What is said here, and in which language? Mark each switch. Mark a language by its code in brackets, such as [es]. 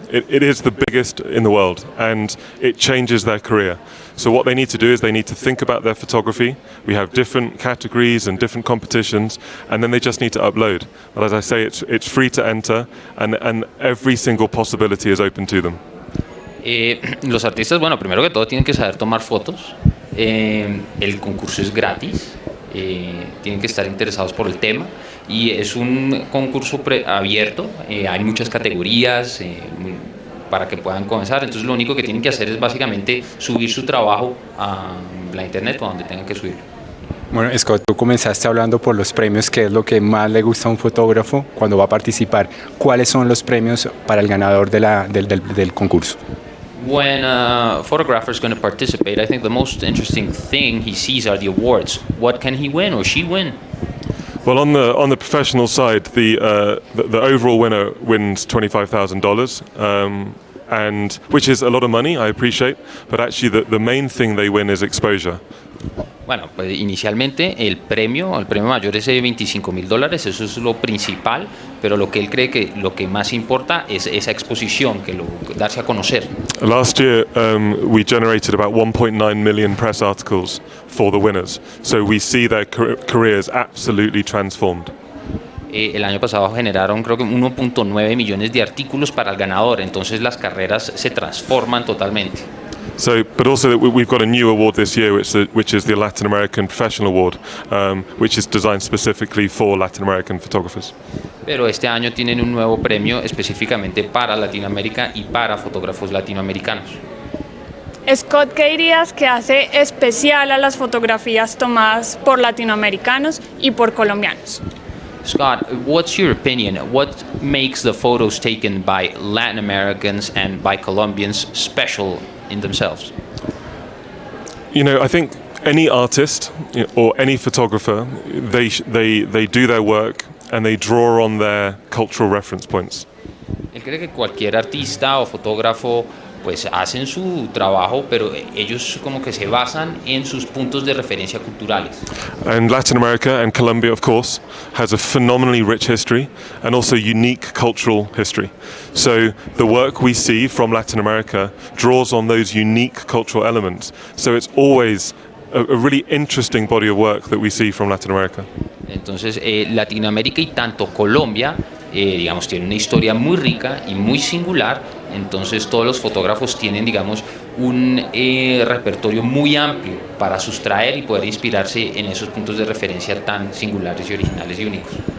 [en] It is the biggest in the world, and it changes their career. So what they need to do is they need to think about their photography. We have different categories and different competitions, and then they just need to upload. But as I say, it's free to enter, and every single possibility is open to them. [es] Los artistas, bueno, primero que todo tienen que saber tomar fotos. El concurso es gratis. Tienen que estar interesados por el tema y es un concurso abierto, hay muchas categorías para que puedan comenzar, entonces lo único que tienen que hacer es básicamente subir su trabajo a la internet o donde tengan que subirlo. Bueno, Scott, tú comenzaste hablando por los premios, que es lo que más le gusta a un fotógrafo cuando va a participar. ¿Cuáles son los premios para el ganador del concurso? [en] When a photographer is going to participate, I think the most interesting thing he sees are the awards. What can he win or she win? Well, on the professional side, the overall winner wins $25,000, and which is a lot of money, I appreciate. But actually, the main thing they win is exposure. [es] Bueno, pues inicialmente el premio mayor es de $25,000, eso es lo principal, pero lo que él cree que lo que más importa es esa exposición, darse a conocer. [en] Last year, we generated about 1.9 million press articles for the winners, so we see their careers absolutely transformed. [es] El año pasado generaron creo que 1.9 millones de artículos para el ganador, entonces las carreras se transforman totalmente. [en] So, but also we've got a new award this year, which is the Latin American Professional Award, which is designed specifically for Latin American photographers. [es] Pero este año tienen un nuevo premio específicamente para Latinoamérica y para fotógrafos latinoamericanos. Scott, ¿qué dirías que hace especial a las fotografías tomadas por latinoamericanos y por colombianos? [en] Scott, what's your opinion? What makes the photos taken by Latin Americans and by Colombians special in themselves? You know, I think any artist or any photographer, they do their work and they draw on their cultural reference points. [es] Él cree que cualquier artista o fotógrafo pues hacen su trabajo, pero ellos como que se basan en sus puntos de referencia culturales. [en] And Latin America and Colombia, of course, has a phenomenally rich history and also unique cultural history. So the work we see from Latin America draws on those unique cultural elements. So it's always a really interesting body of work that we see from Latin America. [es] Entonces, Latinoamérica y tanto Colombia, digamos, tienen una historia muy rica y muy singular. Entonces, todos los fotógrafos tienen, digamos, un repertorio muy amplio para sustraer y poder inspirarse en esos puntos de referencia tan singulares y originales y únicos.